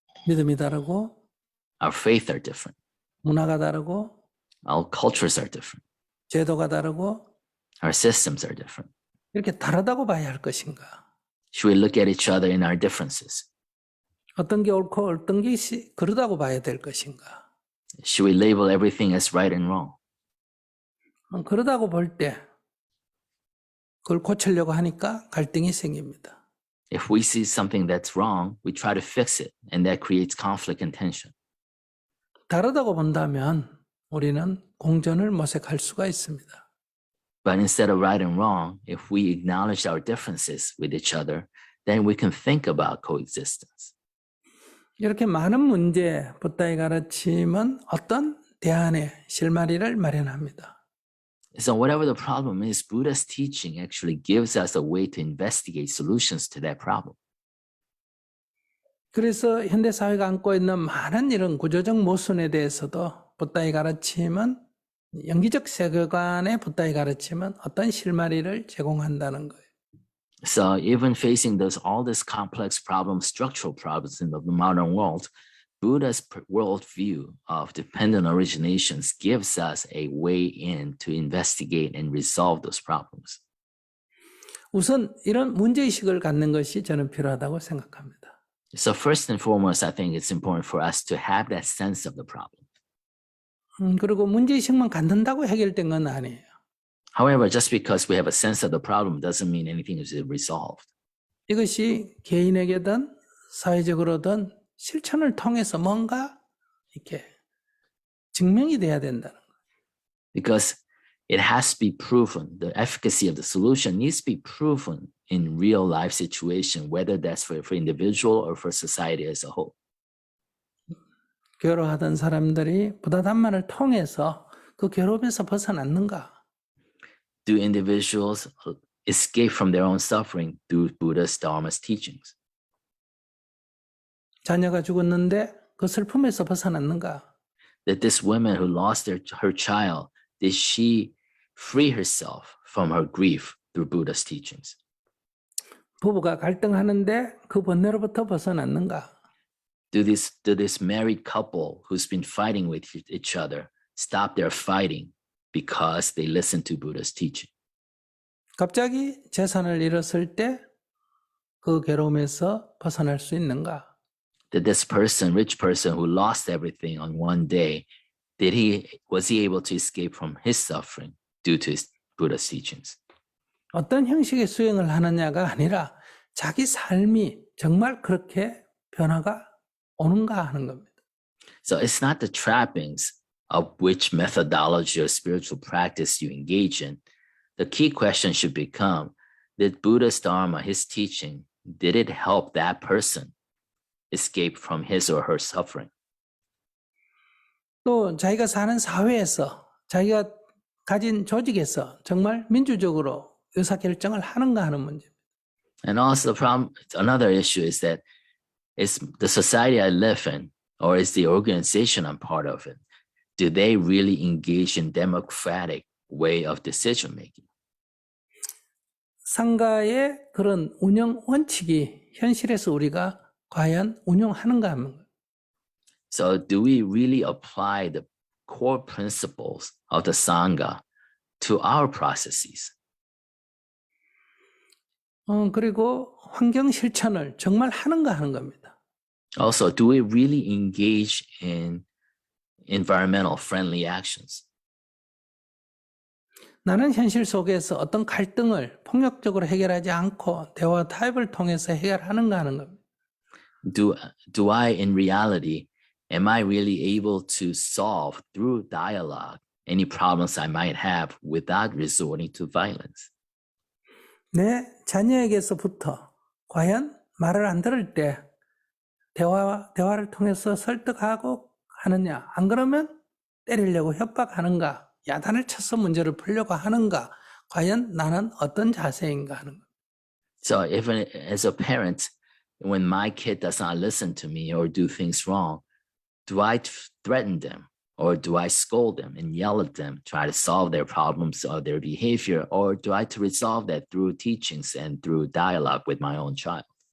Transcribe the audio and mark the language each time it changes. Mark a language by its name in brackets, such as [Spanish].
[Korean] 믿음이 다르고 [English] Our faith are different. [Korean] 문화가 다르고 [English] Our cultures are different. [Korean] 제도가 다르고 [English] Our systems are different. [Korean] 이렇게 다르다고 봐야 할 것인가? [English] Should we look at each other in our differences? [Korean] 어떤 게 옳고 어떤 게 그러다고 봐야 될 것인가? [English] Should we label everything as right and wrong? [Korean] 그러다고 볼 때 그걸 고치려고 하니까 갈등이 생깁니다. [English] If we see something that's wrong, we try to fix it, and that creates conflict and tension. [Korean] 다르다고 본다면 우리는 공존을 모색할 수가 있습니다. [English] But instead of right and wrong, if we acknowledge our differences with each other, then we can think about coexistence. [Korean] 이렇게 많은 문제, 붓다의 가르침은 어떤 대안의 실마리를 마련합니다. [English] So whatever the problem is, Buddha's teaching actually gives us a way to investigate solutions to that problem. [Korean] 그래서 현대 사회가 안고 있는 많은 이런 구조적 모순에 대해서도 붓다의 가르침은 영기적 세계관의 붓다의 가르침은 어떤 실마리를 제공한다는 거예요. [English] So even facing all this complex problems, structural problems in the modern world, Buddha's worldview of dependent originations gives us a way in to investigate and resolve those problems. [Korean] 우선 이런 문제의식을 갖는 것이 저는 필요하다고 생각합니다. [English] So first and foremost, I think it's important for us to have that sense of the problem. [Korean] 그리고 문제의식만 갖는다고 해결된 건 아니에요. [English] However, just because we have a sense of the problem doesn't mean anything is resolved. [Korean] 이것이 개인에게든 사회적으로든 실천을 통해서 뭔가 이렇게 증명이 돼야 된다는 거예요. [English] Because it has to be proven. The efficacy of the solution needs to be proven in real life situation, whether that's for individual or for society as a whole. [Korean] 괴로워하던 사람들이 부다 담마를 통해서 그 괴로움에서 벗어났는가? [English] Do individuals escape from their own suffering through Buddha's Dharma's teachings? [Korean] 자녀가 죽었는데 그 슬픔에서 벗어났는가? [English] That this woman who lost her child, did she free herself from her grief through Buddha's teachings? [Korean] 부부가 갈등하는데 그 번뇌로부터 벗어났는가? [English] Do this married couple who's been fighting with each other stop their fighting because they listen to Buddha's teaching? [Korean] 갑자기 재산을 잃었을 때 그 괴로움에서 벗어날 수 있는가? [English] Did this person, rich person who lost everything on one day, was he able to escape from his suffering due to his Buddha's teachings? [Korean] 어떤 형식의 수행을 하느냐가 아니라 자기 삶이 정말 그렇게 변화가 오는가 하는 겁니다. [English] So it's not the trappings of which methodology or spiritual practice you engage in. The key question should become, did Buddha's Dharma, his teaching, did it help that person escape from his or her suffering? [Korean] 또 자기가 사는 사회에서 자기가 가진 조직에서 정말 민주적으로 의사결정을 하는가 하는 문제입니다. [English] And also the problem, another issue is that is the society I live in, or is the organization I'm part of it, do they really engage in democratic way of decision making? [Korean] 상가의 그런 운영 원칙이 현실에서 우리가 과연 운용하는가 하는 거예요. [English] So do we really apply the core principles of the Sangha to our processes? [Korean] 그리고 환경 실천을 정말 하는가 하는 겁니다. [English] Also, do we really engage in environmental friendly actions? [Korean] 나는 현실 속에서 어떤 갈등을 폭력적으로 해결하지 않고 대화 타협을 통해서 해결하는가 하는 겁니다. [English] Do I in reality, am I really able to solve through dialogue any problems I might have without resorting to violence? [Korean] 내 자녀에게서부터 과연 말을 안 들을 때 대화를 통해서 설득하고 하느냐, 안 그러면 때리려고 협박하는가, 야단을 쳐서 문제를 풀려고 하는가, 과연 나는 어떤 자세인가 하는 것. [English] So if as a parent, when my kid does not listen to me or do things wrong, do I threaten them or do I scold them and yell at them, try to solve their problems or their behavior, or do I to resolve that through teachings and through dialogue with my own child?